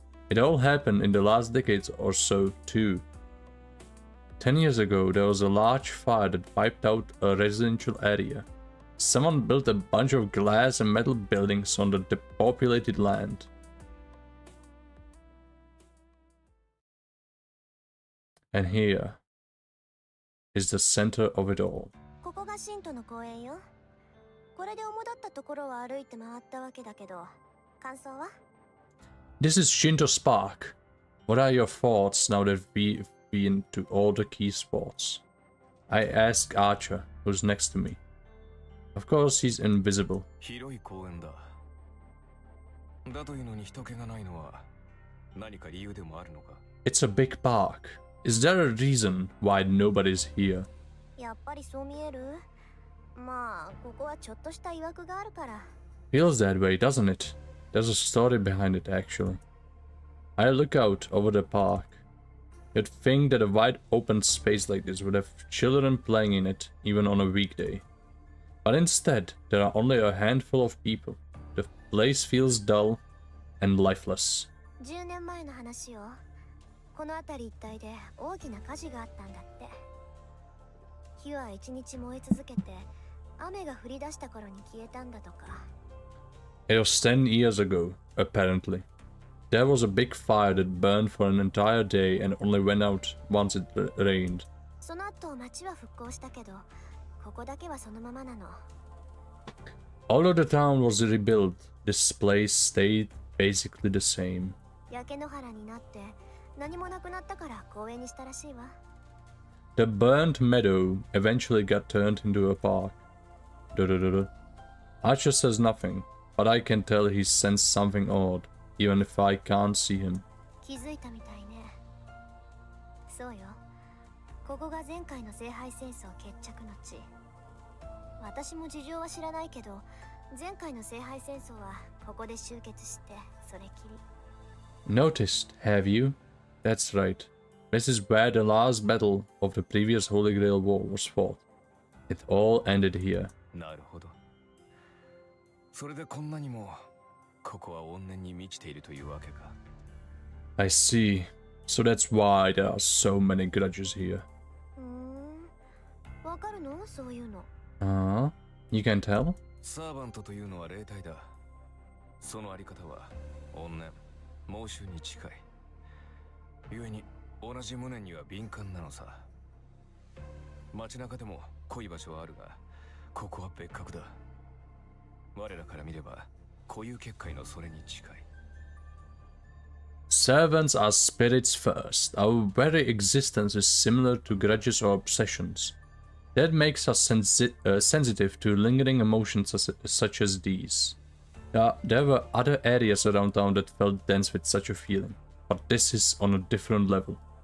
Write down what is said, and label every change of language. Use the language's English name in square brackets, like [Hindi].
[English] It all happened in the last decades or so, too. 10 years ago, there was a large fire that wiped out a residential area. Someone built a bunch of glass and metal buildings on the depopulated land. And here is the center of it all. [Japanese] ここが神都の公園よ。これで主だったところは歩いて回ったわけだけど、感想は? [English] This is Shinto's park. What are your thoughts now that we've been to all the key spots? I ask Archer, who's next to me. Of course, he's invisible. [Japanese] 広い公園だ。だというのに人気がないのは何か理由でもあるのか? [English] It's a big park. Is there a reason why nobody's here? [Japanese] やっぱりそう見える? まあ、ここはちょっとした曰くがあるから。 [English] Feels that way, doesn't it? There's a story behind it, actually. I look out over the park. You'd think that a wide open space like this would have children playing in it, even on a weekday. But instead, there are only a handful of people. The place feels dull and lifeless. [Japanese] 10年前の話よ。この辺り一帯で大きな火事があったんだって。火は一日燃え続けて、雨が降り出した頃に消えたんだとか。 [English] It was 10 years ago, apparently. There was a big fire that burned for an entire day and only went out once it rained. [Japanese] その後町は復興したけど、ここだけはそのままなの。 [English] Although the town was rebuilt, this place stayed basically the same. [Japanese] 焼け野原になって何もなくなったから公園にしたらしいわ。 [English] The burnt meadow eventually got turned into a park. Archer says nothing, but I can tell he sensed something odd, even if I can't see him. [Japanese] 気づいたみたいね。そうよ。ここが前回の聖杯戦争決着の地。私も事情は知らないけど、前回の聖杯戦争はここで終結してそれきり。 [English] Noticed, have you? That's right. This is where the last battle of the previous Holy Grail War was fought. It all ended here. [Japanese] なるほど。それでこんなにもここは怨念に満ちているというわけか。 [English] I see. So that's why there are so many grudges here. [Japanese] わかるの？そういうの。 [English] You can tell? [Japanese] サーバントというのは霊体だ。そのあり方は怨念、猛襲に近い。故に同じ無念には敏感なのさ。街中でも濃い場所はあるが、ここは別格だ。我らから見れば固有結界のそれに近い。 [English] Servants are spirits first. Our very existence is similar to grudges or obsessions. That makes us sensitive to lingering emotions such as these. There were other areas around town that felt dense with such a feeling, but this is on a different level.